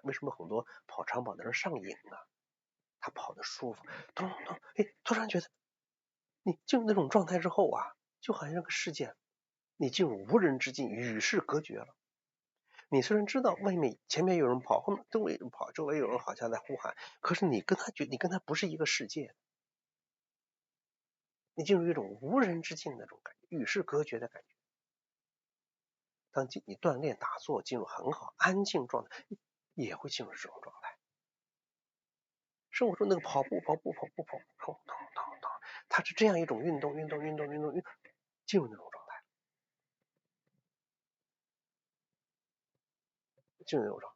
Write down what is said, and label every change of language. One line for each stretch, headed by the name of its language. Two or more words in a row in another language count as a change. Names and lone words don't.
Chinese: 為什麼很多跑長跑的人上癮啊？他跑得舒服，突然覺得你進入那種狀態之後就好像這個世界你進入無人之境，與世隔絕了。你雖然知道外面前面有人跑，後面周圍有人跑，周圍有人好像在呼喊，可是你跟他不是一個世界。你進入一種無人之境的那种感觉，与世隔絕的感觉。当你锻炼打坐进入很好安静状态，也会进入这种状态。生活中那个跑步，它是这样一种运动，进入那种状态，进入那种状态。